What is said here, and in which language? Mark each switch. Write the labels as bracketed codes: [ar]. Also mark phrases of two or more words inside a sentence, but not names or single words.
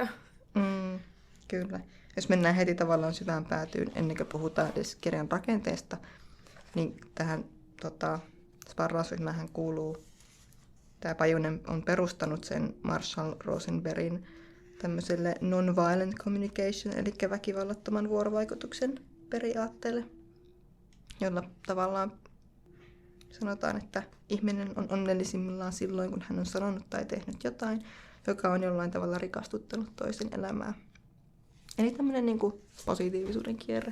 [fi] Kyllä. Jos mennään heti tavallaan syvään päätyyn, ennen kuin puhutaan edes kirjan rakenteesta, niin tähän sparrausryhmähän kuuluu, tämä Pajunen on perustanut sen Marshall Rosenbergin tämmöiselle [en] non-violent communication, [fi] eli väkivallattoman vuorovaikutuksen periaatteelle, jolla tavallaan sanotaan, että ihminen on onnellisimmillaan silloin, kun hän on sanonut tai tehnyt jotain, joka on jollain tavalla rikastuttanut toisen elämää. Eli tämmöinen niin kuin positiivisuuden kierre.